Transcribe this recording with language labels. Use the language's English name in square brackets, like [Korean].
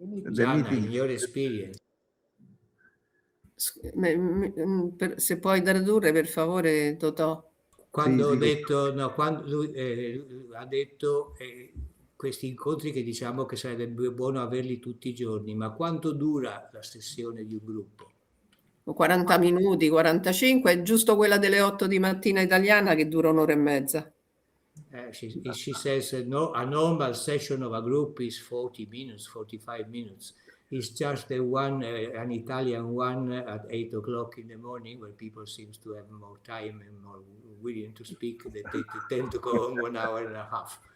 [English] Gianna, in your experience. [Italian] Se puoi tradurre per favore, Totò. Quando ho detto, no, quando lui ha detto questi incontri che diciamo che sarebbe buono averli tutti i giorni, ma quanto dura la sessione di un gruppo? 40 minuti, 45, è giusto quella delle 8 di mattina italiana che dura un'ora e mezza. [English] She says no, a normal session of a group is 40 minutes, 45 minutes. It's just the one, an Italian one at 8 o'clock in the morning where people seem to have more time and more willing to speak, that they tend to go on 1 hour and a half.